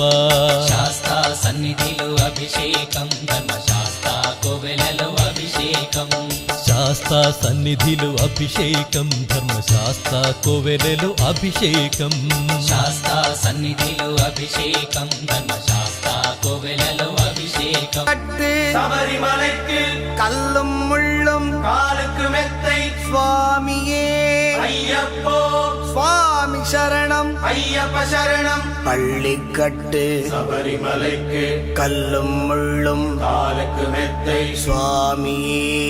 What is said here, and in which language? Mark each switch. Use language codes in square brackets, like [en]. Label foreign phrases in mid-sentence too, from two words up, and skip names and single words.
[te] శాస్తా సన్నిధిలో అభిషేకం ధర్మశాస్త్ర కోవెలలో అభిషేకం శాస్తా సన్నిధిలో అభిషేకం ధర్మశాస్త్ర కోవెలలో అభిషేకం శాస్తా సన్నిధిలో అభిషేకం ధర్మశాస్త్ర కోవెలలో అభిషేకం [ta] சபரிமலைக்கு கல்லும் முள்ளும் காலுக்கு மெத்தை சுவாமியே ஐயப்போ சுவாமி சரணம் ஐயப்ப சரணம் பள்ளிக்கட்டு சபரிமலைக்கு கல்லும் முள்ளும் காலுக்கு மெத்தை சுவாமியே